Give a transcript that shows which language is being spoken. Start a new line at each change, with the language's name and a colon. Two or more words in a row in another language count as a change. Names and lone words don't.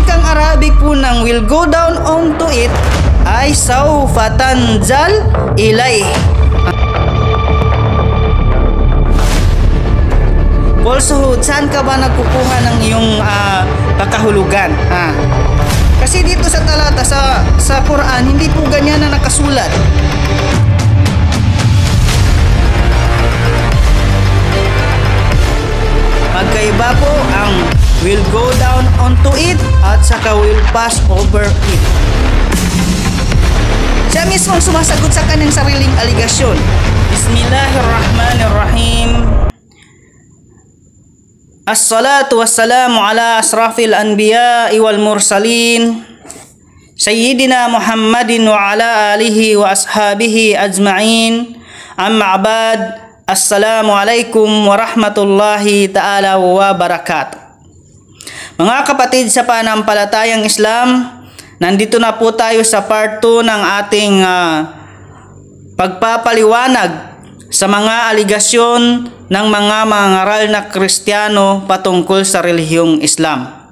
Filipino: Arabic po ng
English: will go down onto it ay
Arabic: سوف تنزل إليه.
Filipino: Also, saan ka ba nagkukuha ng iyong kakahulugan? Kasi dito sa talata sa Quran, hindi po ganyan na nakasulat. Magkaiba po ang
English: will go down onto it
Filipino: at saka
English: will pass over it.
Filipino: Siya mismo sumasagot sa kanyang sariling aligasyon.
Arabic: بسم الله الرحمن الرحيم الصلاة والسلام على أشرف الأنبياء والمرسلين سيدنا محمد وعلى آله وأصحابه أجمعين. أما بعد. السلام عليكم ورحمة الله تعالى وبركاته.
Filipino: Mga kapatid sa panampalatayang Islam, nandito na po tayo sa part 2 ng ating pagpapaliwanag sa mga aligasyon ng mga mangaral na Kristiyano patungkol sa relihiyong Islam.